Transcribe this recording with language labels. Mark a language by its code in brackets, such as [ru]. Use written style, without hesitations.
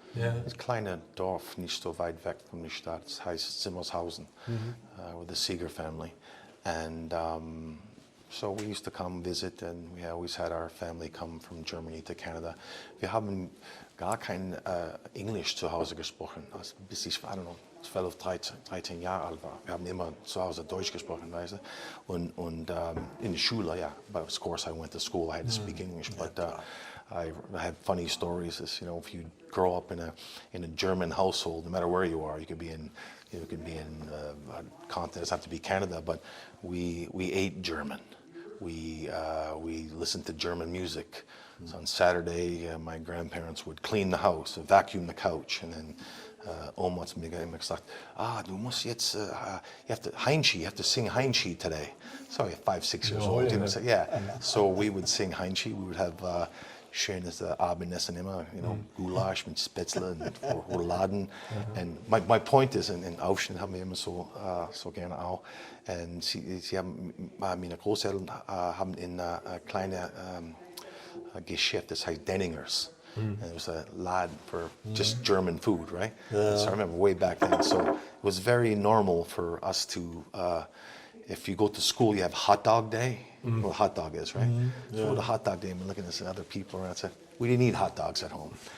[de] Ein kleines Dorf, nicht so weit weg von der Stadt. Es heißt Zimmershausen, [en] with the Seeger family. And so we used to come visit, and we always had our family come from Germany to Canada. [de] Wir haben gar kein Englisch zu Hause gesprochen, also bis ich, 12, 13 Jahre alt war. Wir haben immer zu Hause Deutsch gesprochen, weißt du. Und in der Schule, [en] but of course I went to school, I had to speak English, but I have funny stories. As, if you grow up in a German household, no matter where you are, you could be in a continent, it doesn't have to be Canada, but we ate German. We listened to German music. So on Saturday, my grandparents would clean the house, vacuum the couch, and then [de] Oma hat mir immer gesagt, du musst jetzt, [en] you have to, Heinchi, you have to sing Heinchi today. So 5, 6 years old. So, yeah. So we would sing Heinchi. We would have [de] schönes Abendessen immer, Gulasch mit Spätzle und Rouladen. [en] And my point is, [de] in Aufschnitt haben wir immer so gerne auch. Und sie haben, meine Großeltern haben in kleine Geschäft, das heißt Denningers. [en] And it was a lad for just German food, right? So I remember way back then. So it was very normal for us to, if you go to school, you have hot dog day. Well, hot dog is, right? So the hot dog day, I'm looking at other people around and said, we didn't eat hot dogs at home.